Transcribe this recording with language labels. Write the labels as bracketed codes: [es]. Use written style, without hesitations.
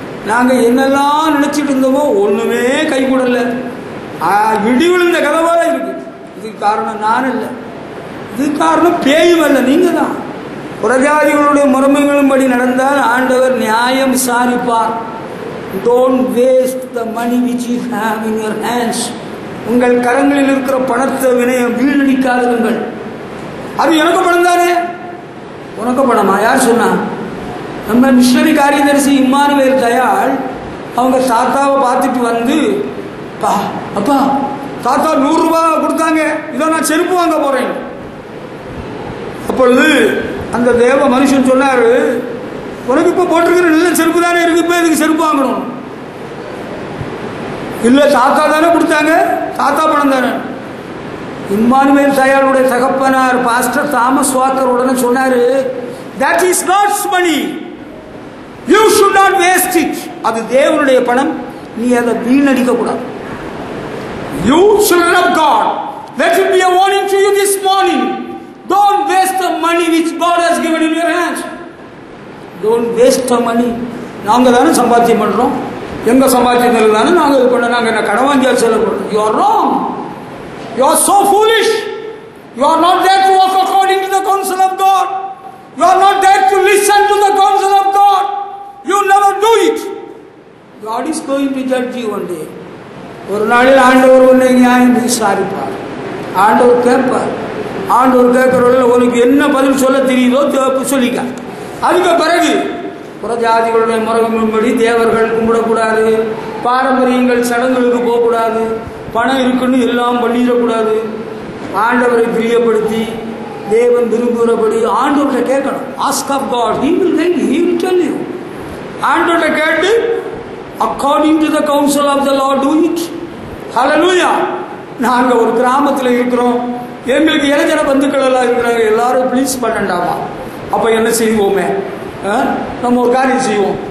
[ta] நாங்கள் என்னெல்லாம் நினைச்சிட்டு இருந்தோமோ ஒன்றுமே கைகூடலை, இடி விழுந்த கதவாக இருக்கு. இதுக்கு காரணம் நான் இல்லை, இதுக்கு காரணம் பேயும் அல்ல, நீங்கள் தான். புறஜாதிகளுடைய முறைமைகளின்படி நடந்தால் ஆண்டவர் நியாயம் விசாரிப்பார். [en] Don't waste the money which you have in your hands. [ta] உங்கள் கரங்களில் இருக்கிற பணத்தை வீணடிக்காதிருங்கள். அது எனக்கு பணம் தானே, உனக்கு பணமா? யார் சொன்னா? நம்ம மிஷனரி காரியதரிசி இம்மானுவேல் தயாள் அவங்க தாத்தாவை பார்த்துட்டு வந்து, அப்பா தாத்தா 100 ரூபாய் கொடுத்தாங்க, இதை நான் செருப்பு வாங்க போறேன். அப்பொழுது அந்த தேவ மனுஷன் சொன்னாரு, உனக்கு இப்போ போட்டிருக்கிற நல்ல செருப்பு தானே இருக்கு, இப்போ இதுக்கு செருப்பு வாங்கணும்? இல்லை, தாத்தா தானே கொடுத்தாங்க, தாத்தா பணம் தானே. இம்மானுவேல் தயாளுடைய தகப்பனார் பாஸ்டர் தாமஸ் வாக்கர் உடனே சொன்னாரு, [en] that is God's money, you should not waste it. [ta] அது தேவனுடைய பணம், நீ அதை வீணடிக்க கூடாது. [en] You children of God, let it be a warning to you this morning. Don't waste the money which God has given in your hands. Don't waste the money. [ta] நாங்கள் தானே சம்பாத்தியம் பண்ணுறோம், எங்கள் சம்பாத்தியத்தில் தானே நாங்கள் இது பண்ண, நாங்கள் என்ன கடன் வாங்கியால் செலவு பண்ணுறோம். [en] You are wrong. You are so foolish. You are not there to walk according to the counsel of God. You are not there to listen to the counsel of God. You never do it. God is going to judge you one day. [ta] ஒரு நாளில் ஆண்டவர் உன்னை நியாயம் விசாரிப்பார். ஆண்டவர் கேட்பார். ஆண்டவர் கேட்கிறவர்கள் உனக்கு என்ன பதில் சொல்ல தெரியுதோ சொல்லிக்க. அதுக்கு பிறகு புறஜாதிகளுடைய முறைப்படி தேவர்கள் கும்பிடக்கூடாது, பாரம்பரியங்கள் சடங்குகளுக்கு போகக்கூடாது, பணம் இருக்குன்னு எல்லாம் பண்ணிடக்கூடாது. ஆண்டவரை பிரியப்படுத்தி தேவன் விரும்புகிறபடி ஆண்டவர்கிட்ட கேட்கணும். [en] Ask of God, he will guide you, he will tell you. [ta] ஆண்டவர்கிட்ட கேட்டு [en] according to the counsel of the Lord do it. Hallelujah. [ta] நாங்கள் ஒரு கிராமத்தில் இருக்கிறோம், எங்களுக்கு இளைஞர பந்துக்கள் எல்லாம் இருக்கிறாங்க, எல்லாரும் ப்ளீஸ் பண்ணண்டாமா. அப்போ என்ன செய்வோமே, நம்ம ஒரு காரியம் செய்வோம்.